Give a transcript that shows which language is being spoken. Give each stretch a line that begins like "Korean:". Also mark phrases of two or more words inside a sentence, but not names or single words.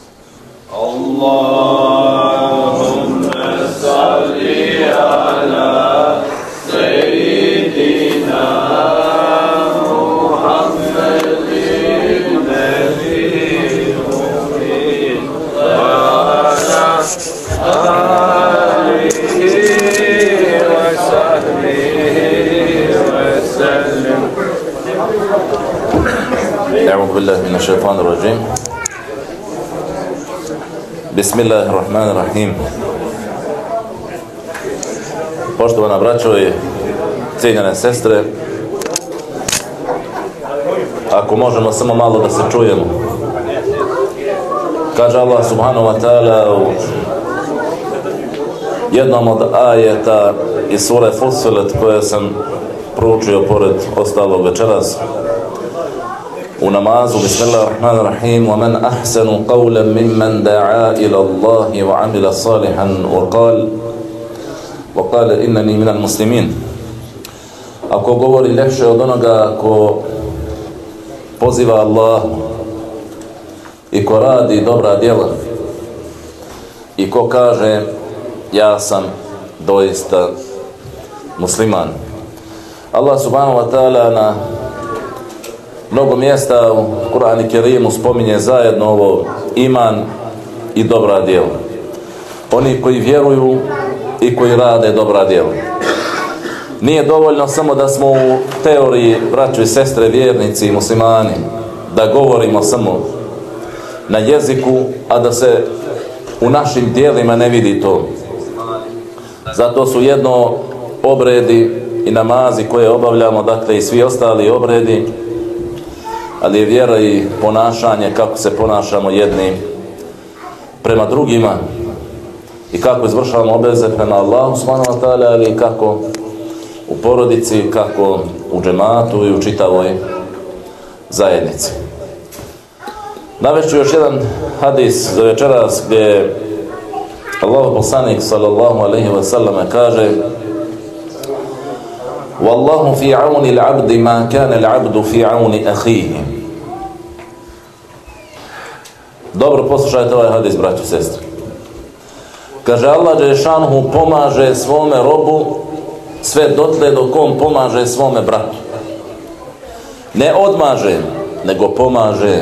Arabic: اللهم صل على سيدنا محمد النبي الأمي وعلى آله وصحبه وسلم. أعوذ بالله من الشيطان الرجيم. بسم الله الرحمن الرحيم.
Bosnian: Poštovana braćo i cijenjene sestre, ako možemo samo malo da se čujemo. Kaže Allah
Arabic: سبحانه وتعالى
Bosnian: u jednom od ajeta iz sure Fussilet koje sam proučio pored ostalog večeras u namazu:
Arabic: Bismillahirrahmanirrahim. وَمَنْ أَحْسَنُ قَوْلًا مِمَّنْ دَعَا إِلَى اللَّهِ وَعَمِلَ صَالِحًا وَقَالَ إِنَّنِي مِنَ الْمُسْلِمِينَ.
Bosnian: Ako govori ljepše od onoga ko poziva Allah i ko radi dobra djela i ko kaže ja sam doista musliman. Allah
Arabic: سبحانه وتعالى
Bosnian: na mnogo mjesta u Kur'anu Kerimu spominje zajedno ovo iman i dobra djela. Oni koji vjeruju i koji rade dobra djela. Nije dovoljno samo da smo u teoriji, braćo i sestre, vjernici i muslimani, da govorimo samo na jeziku, a da se u našim djelima ne vidi to. Zato su jedno obredi i namazi koje obavljamo, dakle i svi ostali obredi, ali je vjera i ponašanje, kako se ponašamo jedni prema drugima i kako izvršavamo obveze prema Allahu
Arabic: سبحانه وتعالى,
Bosnian: ali i kako u porodici, kako u džematu i u čitavoj zajednici. Navešću još jedan hadis za večeras gdje Allahov poslanik
Arabic: صلى الله عليه وسلم
Bosnian: kaže:
Arabic: "والله في عون العبد ما كان العبد في عون أخيه."
Bosnian: Dobro poslušajte ovaj hadis, braćo i sestre. Kaže, Allah dželešanuhu pomaže svome robu sve dotle dok on pomaže svome bratu. Ne odmaže, nego pomaže.